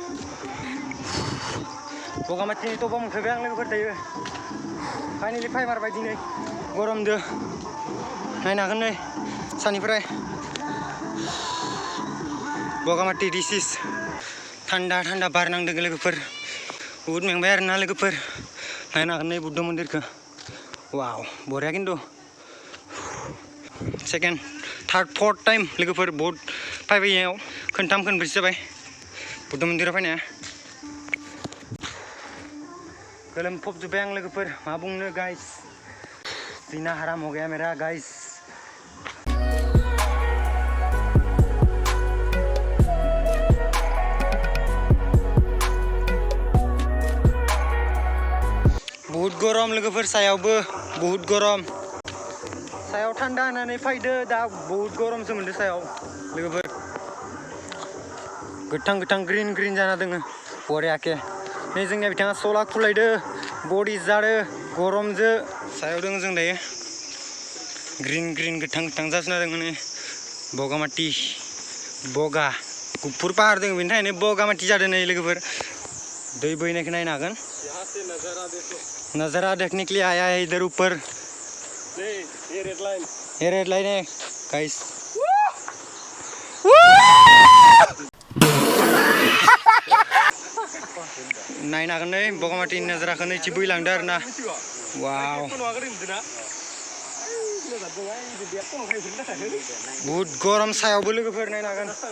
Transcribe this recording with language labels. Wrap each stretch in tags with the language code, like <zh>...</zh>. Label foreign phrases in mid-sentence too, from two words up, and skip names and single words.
<brx>बगामाथिनि टपाव मोनफैबाय आं लोगोफोर दायो फाइनालि फैमारबाय दिनै गरमदो नायनो हागोन नै सानिफ्राय बगामाथि दिस थान्दा बार नांदों लोगोफोर बहुत मेंबाय आरोना लोगोफोर नायनो हागोन नै बुद्ध मन्दिरखौ वाव बरिया खिन्थु</brx> <en>second third fourth time</en> <brx>लोगोफोर बहुत फैबायाव खोनथाम खोनब्रैसो जाबाय बुद्ध मन्दिराव फैनाया गोलोमफबजोब्बाय आं लोगोफोर मा बुंनो गाइस</brx> <hi>जीना हराम हो गया मेरा</hi> <brx>गाइस बहुत गरम लोगोफोर सायावबो बहुत गरम सायाव थान्दा होनानै फैदो दा बहुत गरमसो मोनदो सायाव लोगोफोर गोथां ग्रिन जाना दोङो बरियाके नै जोंनिया बिथाङा सला खुलायदो बडि जादो गरमजो सायाव दोङो जों दायो ग्रिन गोथां जाजोबना दोङो नै बगामाथि बगा गुफुर पाहार दोङो बेनि थाखायनो बगामाथि जादों नै लोगोफोर दै बोहैनायखौ नायनो हागोन</brx> <hi>नजारा देखने के लिए आया है इधर ऊपर ये</hi> <en>red line</en> <brx>है गाइस नायनो हागोन नै बगामाथिनि नजाराखौ नै बोहैलांदो आरोना वाव बहुत गरम सायावबो लोगोफोर नायनो हागोन</brx>